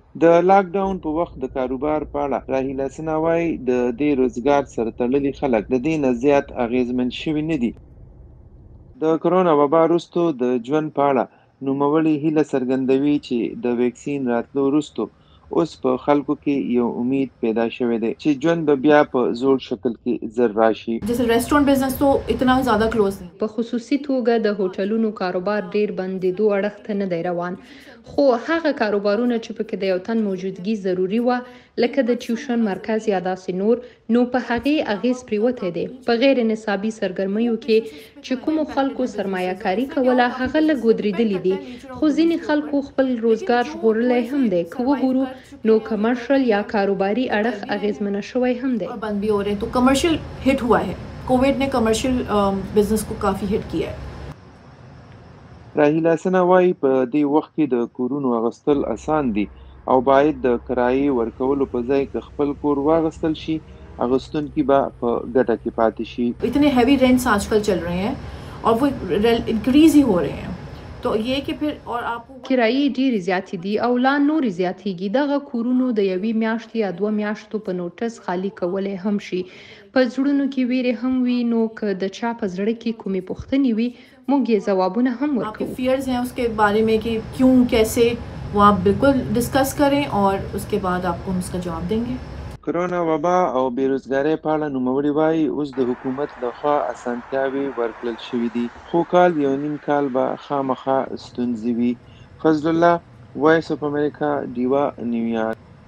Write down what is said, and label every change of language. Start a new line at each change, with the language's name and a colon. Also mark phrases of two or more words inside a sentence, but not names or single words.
Pashto: د لاک ډاون په وخت د کاروبار په اړه راهیلاسنه وایي د دې روزګار سره تړلي خلک د دې نه زیات اغېزمن شوي نه دي. د کرونا وبا وروسته د ژوند په اړه نوموړي هیله څرګندوي چې د ویکسین راتلو وروسته اوس په خلکو کې یو امید پیدا شوی دی چې ژوند به بیا په زوړ شکل کې زر راشي.
Hindi: जैसे
English: restaurant business
Hindi: तो इतना ज़्यादा क्लोज नहीं.
Pashto: په خصوصي توګه د هوټلونو کاروبار ډیر بندېدو اړخ ته نه دی روان، خو هغه کاروبارونه چې پکې د یو تن موجودګي ضروری و لکه د ټیوشن مرکز یا داسې نور، نو په هغې اغیز پریوتی دی. په غیر نصابي سرګرمیو کې چې کومو خلکو سرمایه کاري کوله هغه لږ ودرېدلي دي، خو ځینې خلکو خپل روزګار ژغورلی هم دی. که وګورو نو کمرشل یا کاروباري اړخ اغیزمنه شوی هم دی.
Hindi: बंद भी हो रहे हैं तो
English: commercial hit
Hindi: हुआ है. कोविड ने
English: commercial business
Hindi: को काफ़ी हिट किया है.
Pashto: راهیلاسنه وایي په دې وخت کې د کورونو اخیستل اسان دي او باید د کرایې ورکولو په ځای که خپل کور واخیستل شي اخیستونکي به په ګټه کې پاتې شي.
Hindi: इतने
English: heavy rents
Hindi: आजकल चल रहे हैं और वो इंक्रीज ही हो रहे हैं. तो ये कि फिर और आपको
Pashto: کرایې ډېرې زیاتې دي او لا نورې زیاتېږي. دغه کورونو د یوې میاشتې یا 2 میاشتو په نوټس خالي کولی هم شي. په زړونو کې ویرې هم وي، نو که د چا په زړه کې کومې پوښتنې وي موږ یې ځوابونه هم
Hindi: आपके
Pashto: ورکوو.
Hindi: फियर्स हैं उसके बारे में कि क्यों कैसे, वो आप बिल्कुल डिस्कस करें और उसके बाद आपको हम उसका जवाब देंगे.
Pashto: کرونا وبا او بیروزګارۍ په اړه نوموړي وایي اوس د حکومت لخوا اسانتیاوې ورکړل شوي دي، خو کال یو نیم کال به خامخا ستونزې وي. فضل الله، وایس اف امریکا، ډیوا، نیویارک.